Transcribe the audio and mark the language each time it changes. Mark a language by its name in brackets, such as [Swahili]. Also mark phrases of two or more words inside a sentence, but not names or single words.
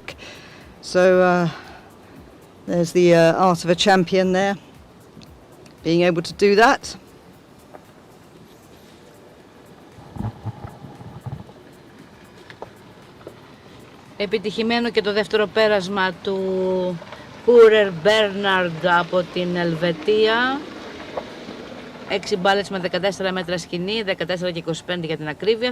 [English] So there's the art of a champion there, being able to do that. [Greek] Επιτυχημένο και το δεύτερο πέρασμα του Courer Bernard από την Ελβετία. 6 μπάλες με 14 μέτρα σκηνή, 14 και 25 για την ακρίβεια.